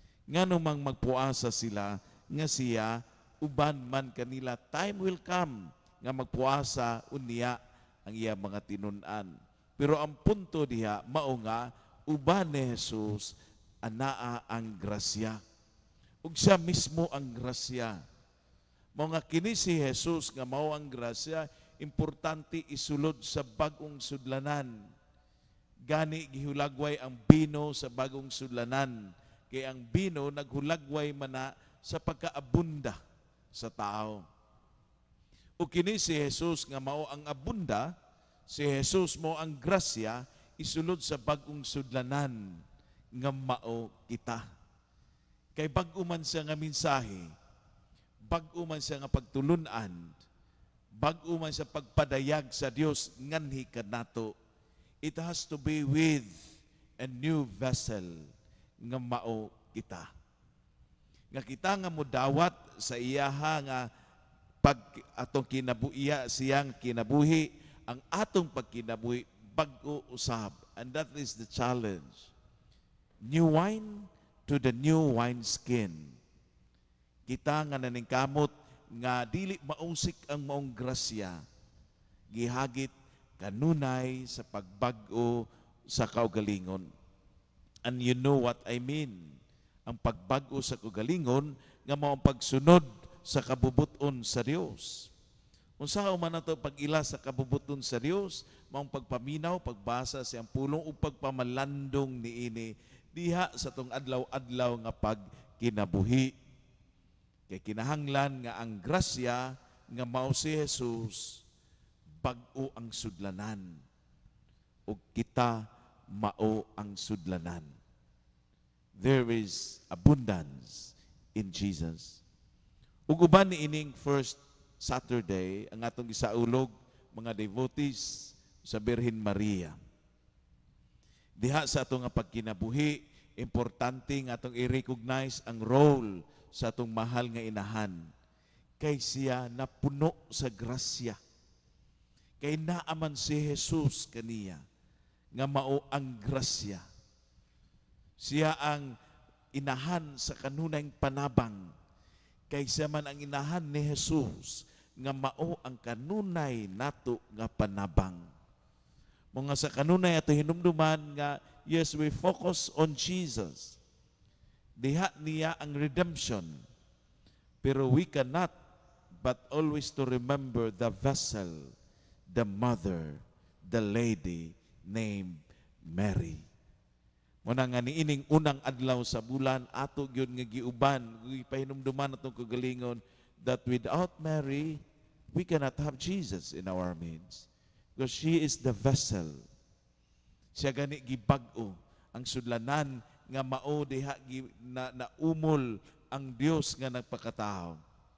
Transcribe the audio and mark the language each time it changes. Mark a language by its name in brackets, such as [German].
[Cebuano] Nga numang magpuasa sila, nga siya, uban man kanila, [English] time will come, [Cebuano] nga magpuasa unya ang iya mga tinunan. Pero ang punto diha, mao nga, uban ni Jesus, anaa ang grasya. Ug siya mismo ang grasya. Mao nga kini si Jesus nga mao ang grasya, importante isulod sa bagong sudlanan. Gani gihulagway ang bino sa bagong sudlanan. Kay ang bino naghulagway mana sa pagkaabunda sa tao. O kini si Jesus nga mao ang abunda, si Jesus mo ang grasya, isulod sa bagong sudlanan nga mao kita. Kay bag-o man siya nga mensahe, bag-o man siya nga pagtulunan, bag-o man siya pagpadayag sa Dios nganhi kanato, [English] it has to be with a new vessel [Cebuano] nga mao kita. Nga kita nga mudawat sa iyaha nga pag atong kinabuhiya siyang kinabuhi, ang atong pagkinabuhi bag-o usab, [English] and that is the challenge. New wine to the new wineskin. [Cebuano] Kita nga naningkamot nga dili mausik ang maong grasya, gihagit kanunay sa pagbag-o sa kaugalingon. [English] And you know what I mean. [Cebuano] Ang pagbag-o sa kaugalingon nga mao ang pagsunod sa kabubuton sa Dios. Unsa man nato pag-ila sa kabubuton sa Dios, mao ang pagpaminaw, pagbasa siyang pulong ug pagpamalandong niini diha sa tong adlaw-adlaw nga pagkinabuhi. Kay kinahanglan nga ang grasya nga mao si Jesus bag-o ang sudlanan ug kita mao ang sudlanan. [English] There is abundance in Jesus. [Cebuano] Ug uban ni ining first Saturday ang atong gisaulog mga devotees sa Birhen Maria. Diha sa atong nga pagkinabuhi, importante nga atong i-recognize ang role sa atong mahal nga inahan. Kay siya napuno sa grasya. Kay naaman si Jesus kaniya nga mao ang grasya. Siya ang inahan sa kanunayng panabang. Kay siya man ang inahan ni Jesus nga mao ang kanunay nato nga panabang. Mga sa kanunay ato hinumduman nga [English] yes, we focus on Jesus. [Cebuano] Diha niya ang redemption. [English] Pero we cannot but always to remember the vessel, the mother, the lady named Mary. [Cebuano] Muna nga niining unang adlaw sa bulan, ato gyud nga giuban, ipahinumduman atong kagalingon [English] that without Mary, we cannot have Jesus in our midst. Because she is the vessel. [Cebuano] Siya gani gibag-o ang sudlanan nga mao diha na umol ang Dios nga nagpakatao.